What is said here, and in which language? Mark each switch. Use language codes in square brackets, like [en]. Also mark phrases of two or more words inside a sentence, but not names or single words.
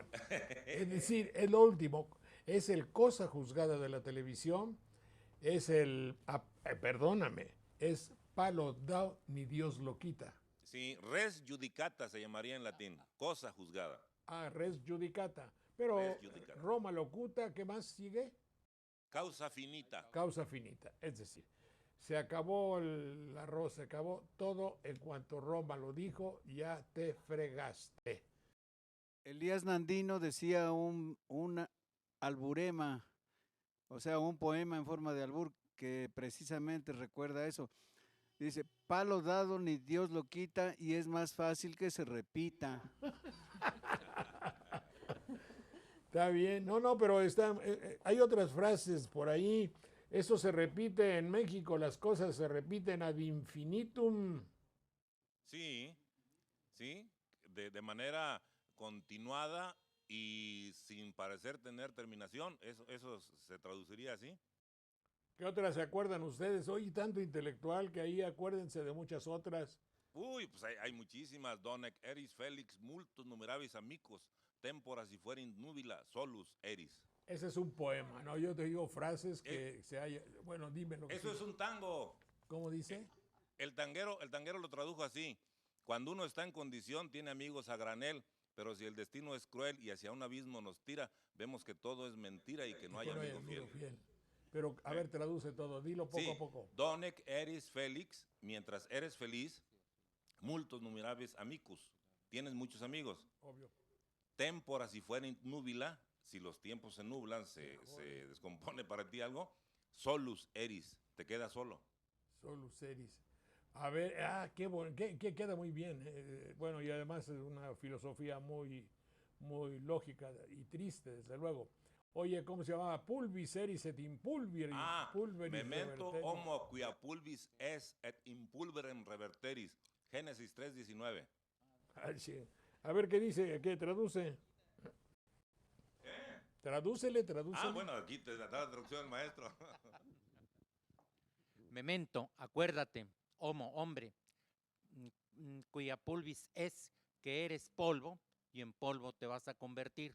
[es] Es decir, es lo último, es el cosa juzgada de la televisión, es perdóname, es palo dao ni Dios lo quita. Sí, [la] res judicata [es] se llamaría en latín, cosa juzgada. [la] Res judicata. Pero Res judicata. Roma locuta, [es] ¿qué más sigue? [la] Causa finita. Causa finita. [es] Es decir, se acabó el arroz, se acabó todo en cuanto Roma lo dijo, ya te fregaste. Elías Nandino decía un alburema, o sea, un poema en forma de albur que precisamente recuerda eso. Dice, palo dado ni Dios lo quita y es más fácil que se repita. Está bien, pero hay otras frases por ahí. Eso se repite en México, las cosas se repiten [la] ad infinitum. [es] Sí, de manera continuada y sin parecer tener terminación. Eso se traduciría así. ¿Qué otras se acuerdan ustedes? Hoy tanto intelectual que ahí acuérdense de muchas otras. Uy, pues hay muchísimas. [la] Donec eris felix multus numerabis amicus, tempora si fuerin nubila solus eris. [es] Ese es un poema, ¿no? Yo te digo frases que se haya... Bueno, dime lo que Eso sigue. es un tango. ¿Cómo dice? El tanguero lo tradujo así. Cuando uno está en condición, tiene amigos a granel, pero si el destino es cruel y hacia un abismo nos tira, vemos que todo es mentira y que no hay amigo fiel. Pero, a ver, traduce todo, dilo poco a poco. [la] Donec eris felix, [es] mientras eres feliz, [la] multos numerabis amicus, [es] tienes muchos amigos. Obvio. [la] Tempora si fuera núbila, [es] si los tiempos se nublan, se descompone para ti algo, [la] solus eris, [es] te quedas solo. [la] Solus eris. A ver, qué bueno, que queda muy bien. Bueno, y además es una filosofía muy, muy lógica y triste, desde luego. Oye, ¿cómo se llamaba? Pulvis eris et impulveris. Pulveris memento reverteris. homo quia pulvis es et impulverem reverteris. [es] Génesis 3:19. Ay, sí. A ver qué dice, ¿qué traduce? Tradúcele. Bueno, aquí te da la traducción el maestro. Memento, acuérdate, homo, hombre, cuya [la] pulvis es, [es] que eres polvo, y en polvo te vas a convertir.